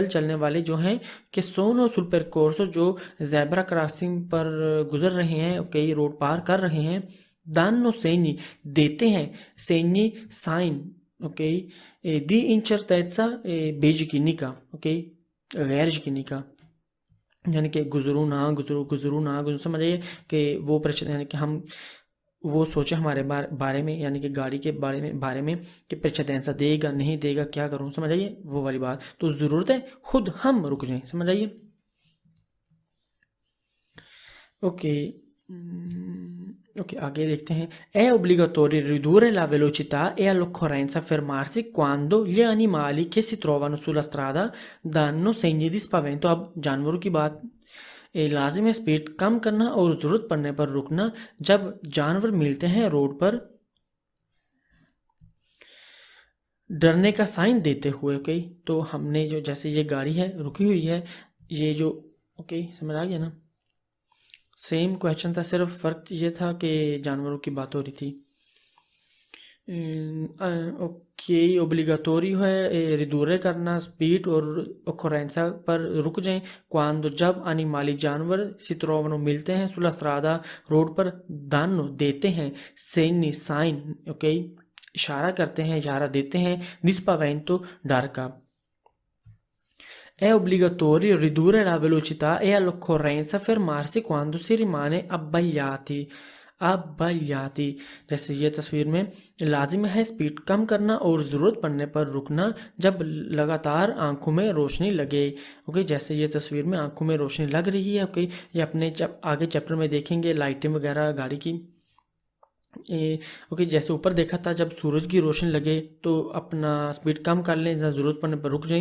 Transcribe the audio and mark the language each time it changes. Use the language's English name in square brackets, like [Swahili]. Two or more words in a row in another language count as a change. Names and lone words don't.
[Hindi] चलने वाले जो हैं, कि [Italian] sono sul percorso [Hindi] जो ज़ेब्रा क्रॉसिंग पर गुजर रहे हैं, कई रोड पार कर रहे हैं, [Italian] danno segni [Hindi] देते हैं, सेनी साइन, ओके, [Italian] di incertezza [Hindi] बेयकीनी का, ओके, गैर यकीनी का, यानी कि गुजरू ना गुजरू, गुजरू ना गुजरू, समझिए कि वो प्रश्न, यानी कि हम वो सोचे हमारे बारे में, यानी कि गाड़ी के बारे में कि प्रेक्षांसा देगा नहीं देगा, क्या करूं, समझ आइए वो वाली बात। तो ज़रूरत है खुद हम रुक जाएं, समझ आइए। ओके, ओके, आगे देखते हैं, [Italian] è obbligatorio ridurre la velocità e all'occorrenza fermarsi quando gli animali che si trovano sulla strada danno segni di spavento। [Hindi] अब जानवरों की बात, लाजिम है स्पीड कम करना और ज़रूरत पड़ने पर रुकना जब जानवर मिलते हैं रोड पर डरने का साइन देते हुए। ओके, तो हमने जो जैसे ये गाड़ी है रुकी हुई है, ये जो ओके समझ आ गया ना। [English] same question [Hindi] था, सिर्फ फ़र्क ये था कि जानवरों की बात हो रही थी। ओके, ओब्लिगाटोरी है ridurre करना स्पीड और occorrenza पर रुक जाएं quando जब animali जानवर [Italian] si trovano [Hindi] मिलते हैं [Italian] sulla strada [Hindi] रोड पर danno देते हैं segni साइन ओके इशारा करते हैं इशारा देते हैं [Italian] di spavento [Hindi] डर का। [Italian] È obbligatorio ridurre la velocità e all'occorrenza fermarsi quando si rimane abbagliati। [Hindi] जैसे ये तस्वीर में लाजिम है स्पीड कम करना और ज़रूरत पड़ने पर रुकना जब लगातार आंखों में रोशनी लगे। ओके, जैसे ये तस्वीर में आंखों में रोशनी लग रही है। ओके, ये अपने जब आगे चैप्टर में देखेंगे लाइटें वगैरह गाड़ी की। ओके, जैसे ऊपर देखा था जब सूरज की रोशनी लगे तो अपना स्पीड कम कर लें, ज़रूरत पड़ने पर रुक जाएं।